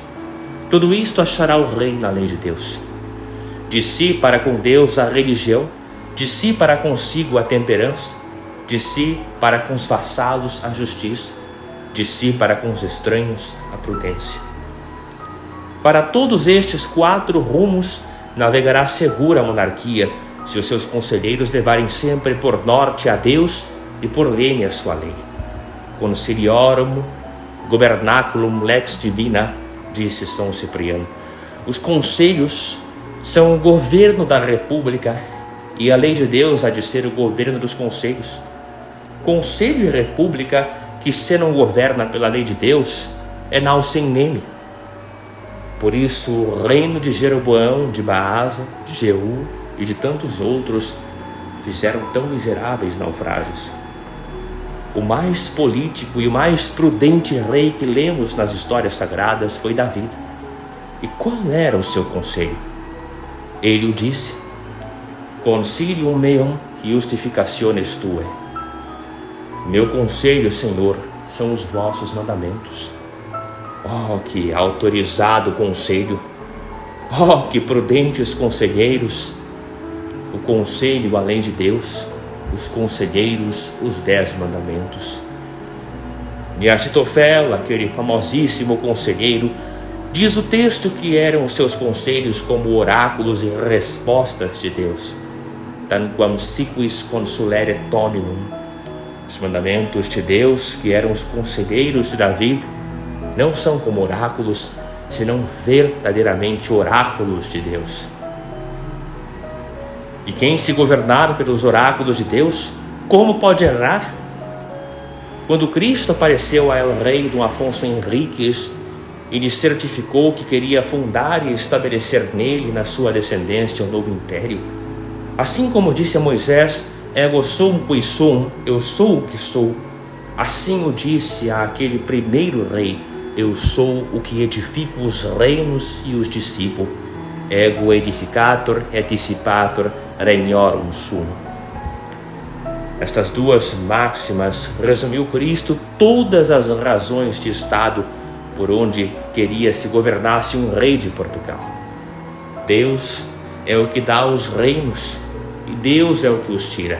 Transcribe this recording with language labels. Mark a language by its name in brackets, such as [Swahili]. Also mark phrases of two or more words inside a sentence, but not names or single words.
[Portuguese] Tudo isto achará o rei na lei de Deus. De si para com Deus a religião, de si para consigo a temperança, de si para com os vassalos a justiça, de si para com os estranhos a prudência. Para todos estes 4 rumos navegará segura a monarquia, se os seus conselheiros levarem sempre por norte a Deus e por leme a sua lei. [Latin] Consiliorum gobernaculum lex divina, [Portuguese] disse São Cipriano. Os conselhos são o governo da república e a lei de Deus há de ser o governo dos conselhos. Conselho e república que se não governa pela lei de Deus é nau sem nele. Por isso o reino de Jeroboão, de Baasa, de Jeú e de tantos outros fizeram tão miseráveis naufrágios. O mais político e o mais prudente rei que lemos nas histórias sagradas foi Davi. E qual era o seu conselho? Ele o disse: [Latin] Consilium meum justificationes tuae. [Portuguese] Meu conselho, Senhor, são os vossos mandamentos. Oh, que autorizado conselho! Oh, que prudentes conselheiros! O conselho além de Deus, os conselheiros, os 10 mandamentos. E Achitofel, aquele famosíssimo conselheiro, diz o texto que eram os seus conselhos como oráculos e respostas de Deus. [Latin] Tanquam siquis consulere dominum. [Portuguese] Os mandamentos de Deus, que eram os conselheiros de Davi, não são como oráculos, senão verdadeiramente oráculos de Deus. E quem se governar pelos oráculos de Deus, como pode errar? Quando Cristo apareceu a El Rei Dom Afonso Henriques e lhe certificou que queria fundar e estabelecer nele e na sua descendência um novo império, assim como disse a Moisés: [Latin] Ego sum qui sum, [Portuguese] eu sou o que sou, assim o disse àquele primeiro rei: eu sou o que edifico os reinos e os dissipo. [Latin] Ego edificator et dissipator regnorum sum. [Portuguese] Estas 2 máximas resumiu Cristo todas as razões de Estado por onde queria se governasse um rei de Portugal. Deus é o que dá os reinos e Deus é o que os tira.